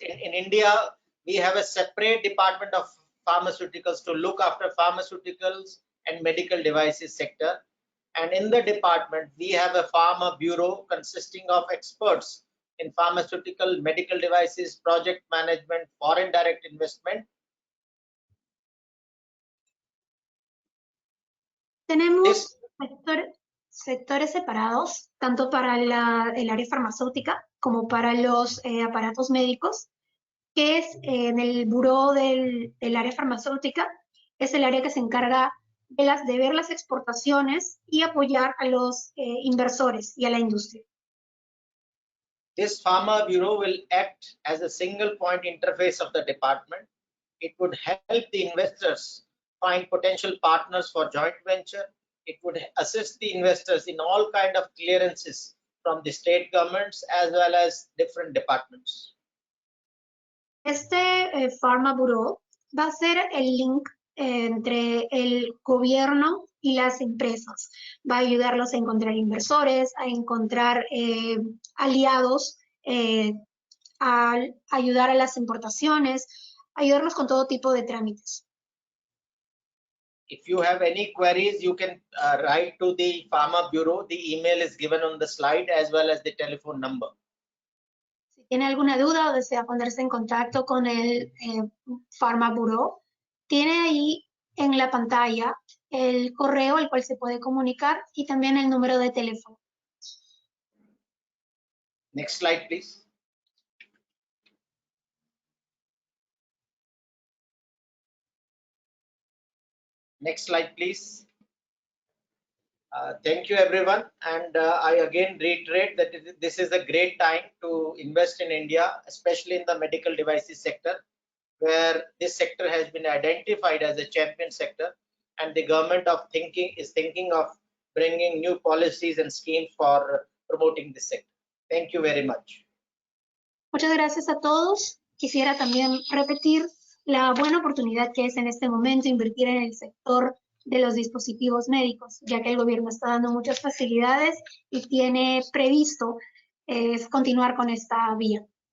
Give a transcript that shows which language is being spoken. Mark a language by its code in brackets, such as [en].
[en] In India, we have a separate Department of Pharmaceuticals to look after pharmaceuticals and medical devices sector. And in the department, we have a pharma bureau consisting of experts in pharmaceutical, medical devices, project management, foreign direct investment. [es] Tenemos sectores separados, tanto para el área farmacéutica como para los aparatos médicos, que es en el buró del área farmacéutica, es el área que se encarga de ver las exportaciones y apoyar a los inversores y a la industria. [en] This Pharma Bureau will act as a single point interface of the department. It would help the investors find potential partners for joint venture. It would assist the investors in all kind of clearances from the state governments as well as different departments. [es] Este Pharma Bureau va a ser el link entre el gobierno y las empresas. Va a ayudarlos a encontrar inversores, a encontrar aliados, a ayudar a las importaciones, ayudarlos con todo tipo de trámites. [en] If you have any queries, you can write to the Pharma Bureau. The email is given on the slide as well as the telephone number. [es] Si tiene alguna duda o desea ponerse en contacto con el Pharma Bureau, tiene ahí en la pantalla el correo al cual se puede comunicar y también el número de teléfono. [en] Next slide, please. Next slide, please. Thank you, everyone. And I again reiterate that this is a great time to invest in India, especially in the medical devices sector, where this sector has been identified as a champion sector, and the government is thinking of bringing new policies and schemes for promoting this sector. Thank you very much. [es] Muchas gracias a todos. Quisiera también repetir la buena oportunidad que es en este momento invertir en el sector de los dispositivos médicos, ya que el gobierno está dando muchas facilidades y tiene previsto continuar con esta vía.